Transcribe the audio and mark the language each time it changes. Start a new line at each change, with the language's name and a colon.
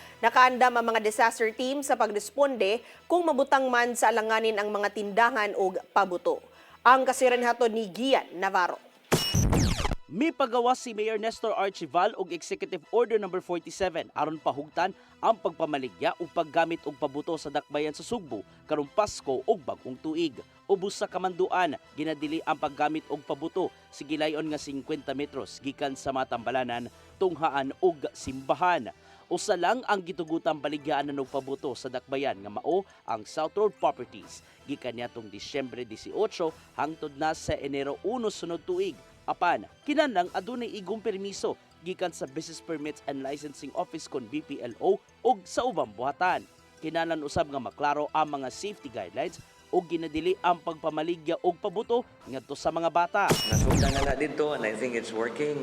Cebuano: Nakaandam ang mga disaster team sa pagresponde kung mabutang man sa alanganin ang mga tindahan og pabuto. Ang kasiran hatod ni Gian Navarro. May pagawas si Mayor Nestor Archival og Executive Order No. 47 aron pahugtan ang pagpamaligya o paggamit og pabuto sa dakbayan sa Sugbo karong Pasko ug bagong tuig. Ubos sa kamanduan, ginadili ang paggamit og pabuto sa gilayon nga 50 metros gikan sa Matambalanan, Tunghaan ug Simbahan. Usa lang ang gitugutang baligyaan og pabuto sa dakbayan nga mao ang South Road Properties gikan niadtong Disyembre 18 hangtod na sa Enero 1 sunod tuig. Apan, kinahanglan adunay igong permiso gikan sa Business Permits and Licensing Office kon BPLO ug sa ubang buhatan. Kinahanglan usab nga maklaro ang mga safety guidelines ug ginadili ang pagpamaligya og pabuto ngadto sa mga bata. Nasugdan na dito
English: and I think it's working.